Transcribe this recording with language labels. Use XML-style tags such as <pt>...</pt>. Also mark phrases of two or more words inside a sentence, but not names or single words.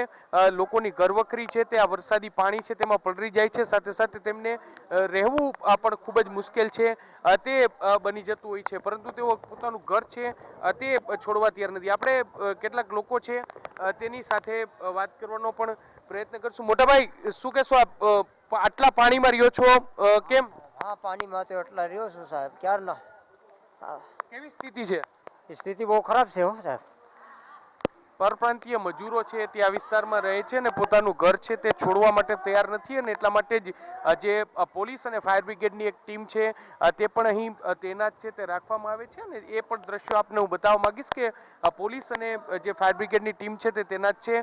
<gu>લોકોની ઘરવખરી છે તે આ વરસાદી પાણી છે તેમાં પલળી જાય છે, સાથે સાથે તેમને રહેવું પણ ખૂબ જ મુશ્કેલ છે તે બની જતું હોય છે, પરંતુ તેઓ પોતાનું ઘર છે તે છોડવા તૈયાર નથી। આપણે કેટલાક લોકો છે તેની સાથે વાત કરવાનો પણ પ્રયત્ન કરશું। મોટા ભાઈ, શું કહેશો આપ આટલા પાણીમાં રહ્યો છો? કેમ? हाँ,</gu> <hi>पानी में</hi> <gu>તો એટલા રહ્યો છું સાહેબ, ક્યારનો। કેવી સ્થિતિ છે?</gu> <hi>स्थिति बहुत खराब है हो साहेब।</hi> <gu>પરપ્રાંતીય મજૂરો છે તે આ વિસ્તારમાં રહે છે અને પોતાનું ઘર છે તે છોડવા માટે તૈયાર નથી અને એટલા માટે જ જે પોલીસ અને</gu> <en>fire brigade</en> <gu>એક ટીમ છે તે પણ અહીં તૈનાત છે તે રાખવામાં આવે છે અને એ પણ દ્રશ્યો આપને હું બતાવવા માંગીશ કે પોલીસ અને જે</gu> <en>fire brigade</en> <gu>ટીમ છે તે તૈનાત છે।</gu>